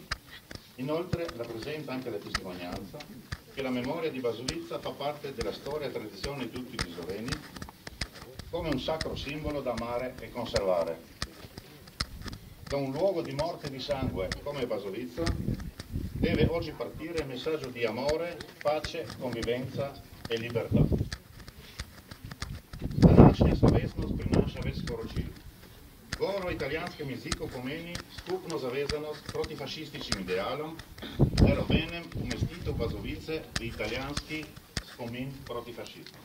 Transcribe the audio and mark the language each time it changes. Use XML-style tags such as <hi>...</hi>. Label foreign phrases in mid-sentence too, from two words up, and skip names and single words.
<it>Inoltre rappresenta anche la testimonianza che la memoria di Basovizza fa parte della storia e tradizione di tutti gli sloveni come un sacro simbolo da amare e conservare. Da un luogo di morte e di sangue come Basovizza deve oggi partire il messaggio di amore, pace, convivenza e libertà.</it> <sl>Današnja slovesnost prinaša več sporočil. Govor o italijanskem jeziku pomeni skupno zavezanost proti fašističnim idealom ter obenem umestitev Bazovice v italijanski spomin proti fašizmu.</sl>